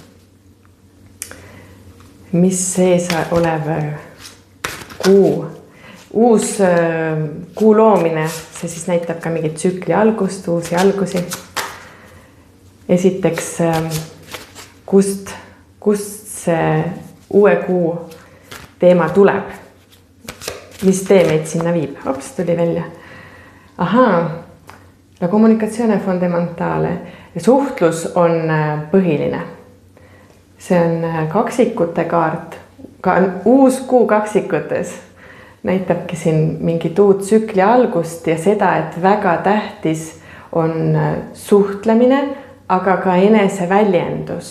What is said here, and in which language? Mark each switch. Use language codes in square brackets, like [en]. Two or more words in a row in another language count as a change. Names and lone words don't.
[et] Mis sees olev uus kuu loomine, see siis näitab ka mingit tsükli algust, uusi algusi. Esiteks, kust see uue kuu teema tuleb? Mis tee meid sinna viib? Hops, tuli välja. Ahaa, [it] la comunicazione fondamentale. [et] Suhtlus on põhiline. See on kaksikute kaart. Ka uus kuu kaksikutes näitabki siin mingit uut tsükli algust ja seda, et väga tähtis on suhtlemine, aga ka eneseväljendus.